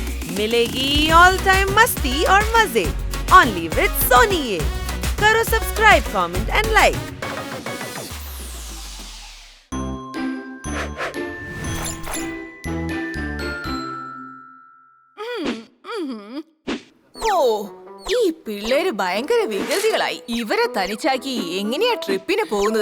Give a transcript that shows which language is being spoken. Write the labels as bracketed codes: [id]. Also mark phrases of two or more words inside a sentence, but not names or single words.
[hi] मिलेगी [en] all time [hi] मस्ती और मजे [en] only with [hi] सोनी ये। करो सब्सक्राइब, [en] comment and like. [ml] ഈ പിള്ളേര് ഭയങ്കര വികൃതികളായി. ഇവരെ തനിച്ചാക്കി എങ്ങനെയാ ട്രിപ്പിന് പോകുന്നത്?